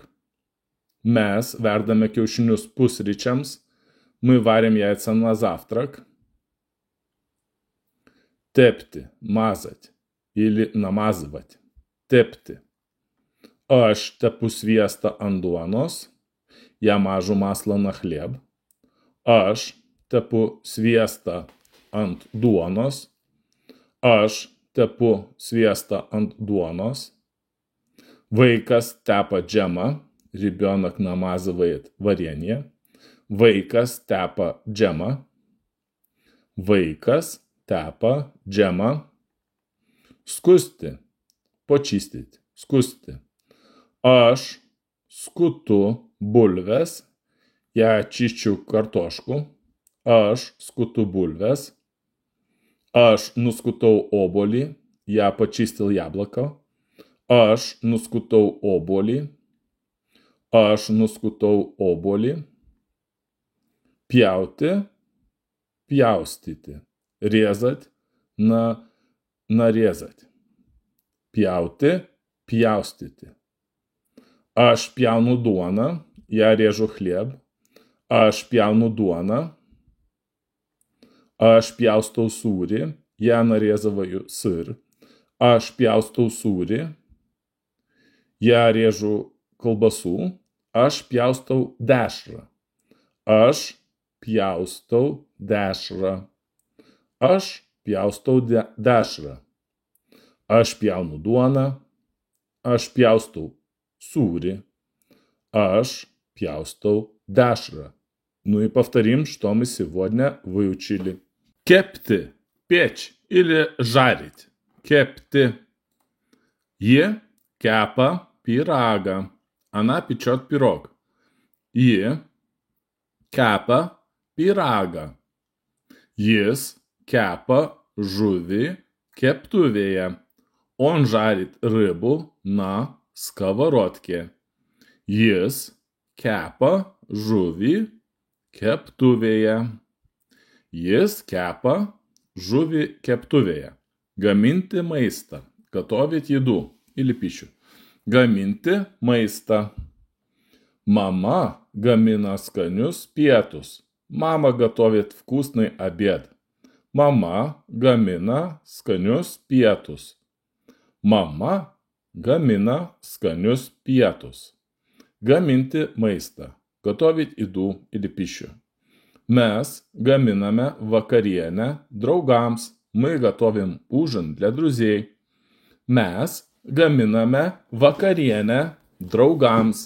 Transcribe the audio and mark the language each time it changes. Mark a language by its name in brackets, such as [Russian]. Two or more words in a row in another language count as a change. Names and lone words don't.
[Lithuanian] Mes verdame kiaušinius pusryčiams. [Russian] Мы варим яйца на завтрак. Tepti, мазать или намазывать. [Lithuanian] Tepti. Aš tepu sviestą ant duonos. [Russian] Я мажу масло на хлеб. [Lithuanian] Aš tepu sviestą ant duonos. Aš tepu sviestą ant duonos. Vaikas tepa džemą. [Russian] Ребенок намазывает варенье. [Lithuanian] Vaikas tepa džemą. Vaikas tepa džemą. Skusti. Почистить. Skusti. Aš skutu bulves. [Russian] Я чищу картошку. [Lithuanian] Aš skutu bulves. Aš nuskutau obuolį. [Russian] Я почистил яблоко. [Lithuanian] Aš nuskutau obuolį. Aš nuskutau obuolį. Pjauti. Pjaustyti. [Russian] Резать. Нарезать. [Lithuanian] Pjauti. Pjaustyti. Aš pjaunu duoną. [Russian] Я режу хлеб. [Lithuanian] Aš pjaunu duoną. Aš pjaustau sūrį. [Russian] Я нарезываю сыр. [Lithuanian] Aš pjaustau sūrį. [Russian] Я режу колбасу. [Lithuanian] Aš pjaustau dešrą. Aš pjaustau dešrą. Aš pjaustau dešrą. Aš pjaunu duoną. Aš pjaustau sūrį. Aš pjaustau dešрą. [Russian] Ну и повторим, что мы сегодня выучили. Kepti, печь или жарить. [Lithuanian] Kepti. Ji kepa pyragą. [Russian] Она печет пирог. [Lithuanian] Ji kepa pyragą. Jis kepa žuvį keptuvėje. [Russian] Он жарит рыбу на сковородке. [Lithuanian] Jis kepa žuvį keptuvėje. Jis kepa žuvį keptuvėje. Gaminti maistą. [Russian] Готовить еду или пищу. [Lithuanian] Gaminti maistą. Mama gamina skanius pietus. [Russian] Мама готовит вкусный обед. [Lithuanian] Mama gamina skanius pietus. Mama gamina skanius pietus. Gaminti maistą. [Russian] Готовить еду или пищу. [Lithuanian] Mes gaminame vakarienę draugams. [Russian] Мы готовим ужин для друзей. [Lithuanian] Mes gaminame vakarienę draugams.